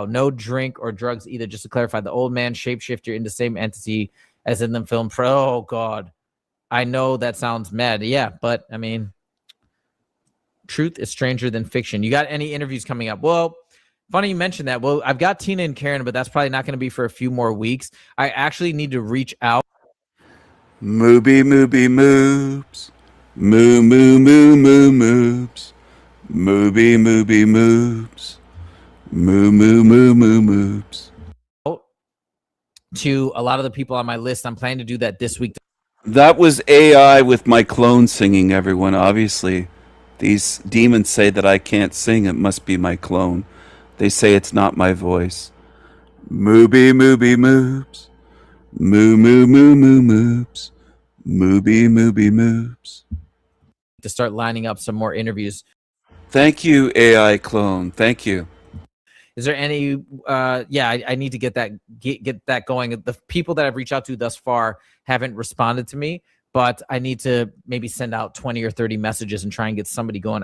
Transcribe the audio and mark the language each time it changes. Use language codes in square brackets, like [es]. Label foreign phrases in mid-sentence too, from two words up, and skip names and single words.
[en] No drink or drugs either. Just to clarify, the old man shapeshifter in the same entity as in the film. Oh, God. I know that sounds mad. Yeah, but, I mean, truth is stranger than fiction. You got any interviews coming up? Well, funny you mentioned that. Well, I've got Tina and Karen, but that's probably not going to be for a few more weeks. I actually need to reach out. Mooby moobs. Moo moobs. Mooby moobs. Moo moobs. To a lot of the people on my list. I'm planning to do that this week. That was AI with my clone singing, everyone. Obviously, these demons say that I can't sing. It must be my clone. They say it's not my voice. Mooby moobs. Moo moobs. Mooby moobs. To start lining up some more interviews. Thank you, AI clone. Thank you. Is there any I need to get that going. The people that I've reached out to thus far haven't responded to me, but I need to maybe send out 20 or 30 messages and try and get somebody going.